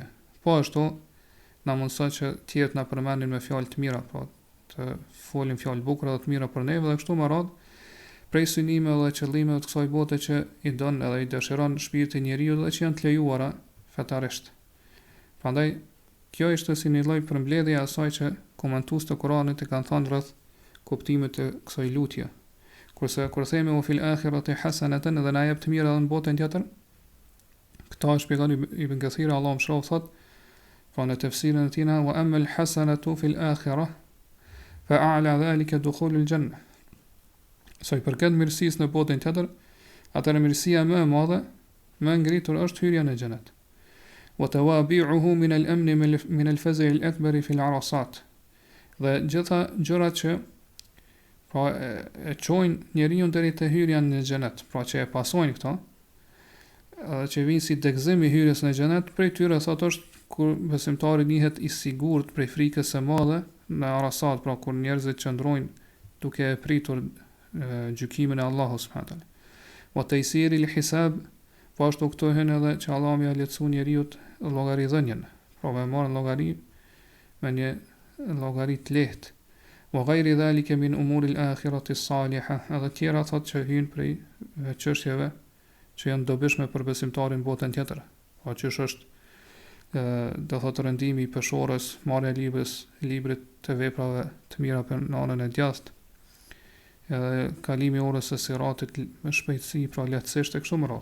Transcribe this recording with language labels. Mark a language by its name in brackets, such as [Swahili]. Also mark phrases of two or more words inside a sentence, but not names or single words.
[Albanian] Po ashtu na mundson që tjerët na përmendin me fjalë të mira, po të folin fjalë bukura dhe të mira për neve, dhe kështu me radhë prej synimeve dhe qëllimeve të kësaj bote që i don edhe i dëshiron shpirti njeriu dhe që janë të lejuara fetarisht. Prandaj kjo ishte si një lloj përmbledhje e asaj që komentues të Kuranit e kanë thënë rreth kuptimit të kësaj lutje. Kurse kur themi [Arabic] وفي الآخرة حسنة, [Albanian] dhe na jep të mira edhe në botën tjetër, këta e shpjegon Ibn Kathir, Allahu mëshiroj, thot, pra në tefsirin e tij, [Arabic] وأما الحسنة في الآخرة فأعلى ذلك دخول الجنة. [Albanian] Sa i përket mirësisë në botën tjetër, atëherë mirësia më e madhe, më e ngritur është hyrja në xhenet. [Arabic] وتوابعه من الأمن من الفزع الأكبر في العرصات. [Albanian] Dhe gjitha gjërat që pra e çojnë njeriu deri te hyrja në xhenet, pra që e pasojnë këto, që vinë si dekzim i hyrjes në xhenet, prej tyre thot është kur besimtari njihet i sigurt prej frikës së madhe në arasat, pra kur njerëzit qëndrojnë duke e pritur gjykimin e Allahut [Arabic] سبحانه وتعالى. وتيسير الحساب, [Albanian] po ashtu këto hyn edhe që Allah më ia lehtëson njeriu llogaridhënien, pra me marrë llogari me një llogari të lehtë. [Arabic] وغير ذلك من أمور الآخرة الصالحة, [Albanian] edhe tjera thot që hyn prej çështjeve që janë dobishme për besimtarin botën tjetër. Po që është do thotë rendimi i peshorës, marrja e librit të veprave të mira për në anën e djathtë, edhe kalimi i orës së siratit me shpejtësi, pra lehtësisht e kështu me radhë.